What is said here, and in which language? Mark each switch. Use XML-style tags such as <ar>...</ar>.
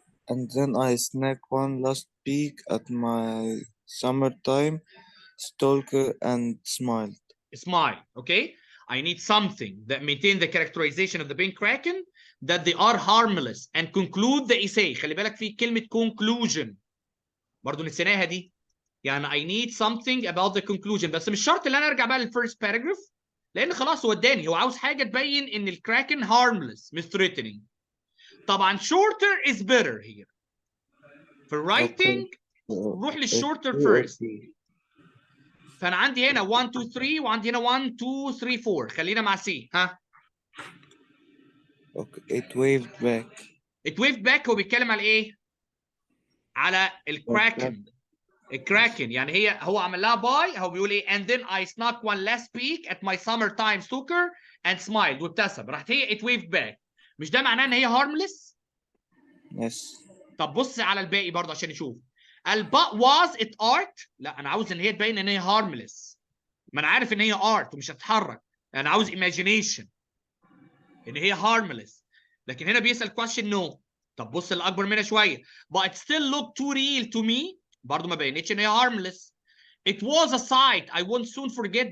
<en>And then I snack one last peek at my summertime stalker and smiled. Smile. Okay? I need something that maintain the characterization of the pink kraken that they are harmless and conclude the essay.</en> <ar>خلي بالك في كلمة conclusion برضو نسيناها دي. يعني</ar> <en>I need something about the conclusion،</en> <ar>بس مش شرط ان انا ارجع بقى للفيرست باراجراف، لان خلاص هو اداني، هو عاوز حاجة تبين ان الكراكن harmless مش threatening.</ar> <en>طبعا shorter is better here.</en> <ar>في الرايتنج روح للشورتر فيرست. فانا عندي هنا 1 2 3 وعندي هنا 1 2 3 4. خلينا مع سي. ها</ar> <en>Okay. It waved back. it waved back</en> <ar>هو بيتكلم على ايه؟ على الكراكن. الكراكن يعني هو عمل لها باي، هو بيقول ايه؟</ar> <en>and then I snuck one last peek at my summertime stalker and smiled</en> <ar>وابتسم. راحت هي</ar> <en>it waved back.</en> <ar>مش ده معناه ان هي harmless؟</ar> <en>Yes.</en> <ar>طب بص على الباقي برضه عشان نشوف.</ar> <en>but was it art؟</en> <ar>لا انا عاوز ان هي تبين ان هي harmless. ما انا عارف ان هي art ومش هتتحرك، انا عاوز imagination ان هي harmless. لكن هنا بيسأل question no. طب بص الاكبر منها شويه.</ar> <en>but it still look too real to me.</en> <ar>برضه ما بينتش ان هي harmless.</ar> <en>It was a site I won't soon forget.</en>